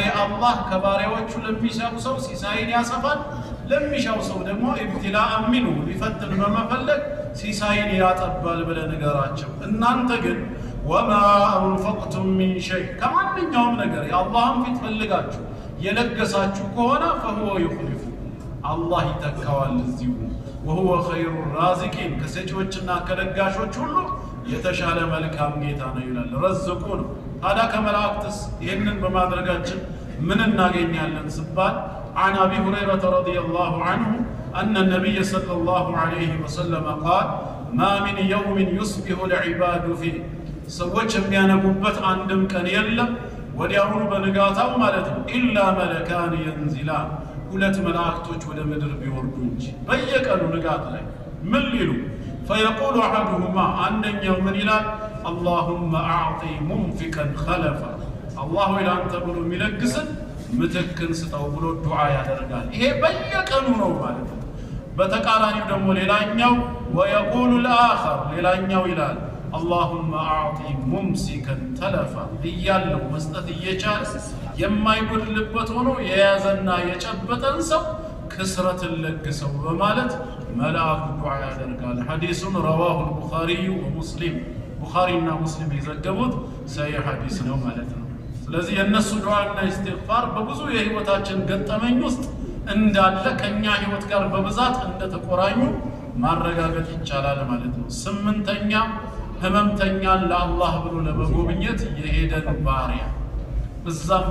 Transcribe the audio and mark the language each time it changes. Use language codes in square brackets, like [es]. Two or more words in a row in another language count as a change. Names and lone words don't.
[am] አላህ ከባሪያዎቹ ለሚሻው ሰው ሲሳይን ያሰፋል፣ ለሚሻው ሰው ደግሞ [ar] ابتلاء منه [am] ሊፈትን በመፈለግ ሲሳይን ያጠባል ብለህ ንገራቸው። እናንተ ግን [ar] وما أنفقتم من شيء [am] ከማንኛውም ነገር የአላህን ፊት ፈልጋችሁ የለገሳችሁ ከሆነ [ar] فهو يخلفه الله [am] ይተካዋል እዚሁ [ar] وهو خير الرازقين [am] ከሰጪዎችና ከለጋሾች ሁሉ የተሻለ መልካም ጌታ ነው ይላል። ረዝቁ ነው። ታዲያ ከመላእክትስ ይህንን በማድረጋችን ምን እናገኛለን ሲባል [ar] عن أبي هريرة رضي الله عنه أن النبي صلى الله عليه وسلم قال ما من يوم يصبح العباد فيه [am] ሰዎች የሚያነቡበት አንድም ቀን የለም ወዲያውኑ በንጋታው ማለት ነው [ar] إلا ملكان ينزلان [am] ሁለት መላእክቶች ወደ ምድር ቢወርዱ እንጂ በየቀኑ ንጋት ላይ ምን ሊሉ [ar] فيقول أحدهما [am] አንደኛው ምን ይላል [ar] اللهم أعطي منفقا خلفا الله إلى أن تقول [am] የሚለግስን ምትክን ስጠው ብሎ ዱዓ ያደርጋል። ይሄ በየቀኑ ነው ማለት ነው። በተቃራኒው ደግሞ ሌላኛው [ar] ويقول الآخر [am] ሌላኛው ይላል [ar] اللهم أعطي ممسكا تلفا [am] እያለው መስጠት እየቻለ የማይጎድልበት ሆኖ የያዘና የጨበጠን ሰው ክስረትን ለግሰው በማለት መልአኩ ዱዓ ያደርጋል። ሐዲሱን [ar] رواه البخاري ومسلم [am] ቡኻሪና ሙስሊም የዘገቡት ሰሂህ ሐዲስ ነው ማለት ነው። ስለዚህ የነሱ ዱዓና ኢስቲግፋር በብዙ የህይወታችን ገጠመኝ ውስጥ እንዳለ ከኛ ህይወት ጋር በብዛት እንደተቆራኙ ማረጋገጥ ይቻላል ማለት ነው። ስምንተኛ ህመምተኛን ለአላህ ብሎ ለመጎብኘት የሄደን ባሪያ እዛም